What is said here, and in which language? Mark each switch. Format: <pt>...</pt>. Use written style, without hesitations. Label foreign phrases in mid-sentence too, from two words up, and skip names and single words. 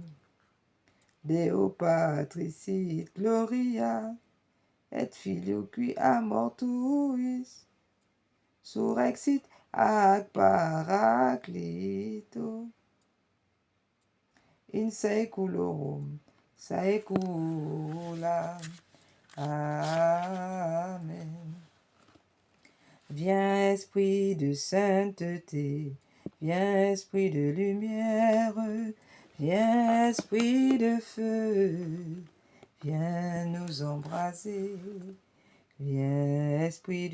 <la>Deo Patris sit gloria, et Filio qui a mortuis, surrexit ad Paraclito, in saeculorum saecula. Amen.</la> <fr>Viens esprit de sainteté, viens esprit de lumière, viens esprit de feu, viens nous embraser, viens esprit</fr>